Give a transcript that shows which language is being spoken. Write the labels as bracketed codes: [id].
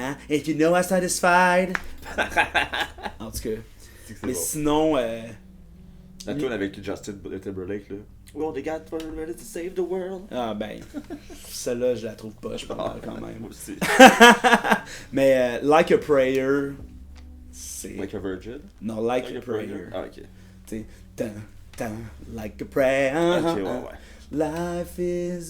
[en] If you know I'm satisfied. [fr] En tout cas. Mais sinon. La tune avec Justin Timberlake, là. [en] We only got 1 minute to save the world. [fr] Ah ben, celle-là, je la trouve pas, je parle quand même. Moi aussi. Mais Like a Prayer, c'est... [en] Like a Virgin? [fr] Non, Like a Prayer. Ah, ok. Tu sais, like a prayer. Ok, ouais. [en] Life is...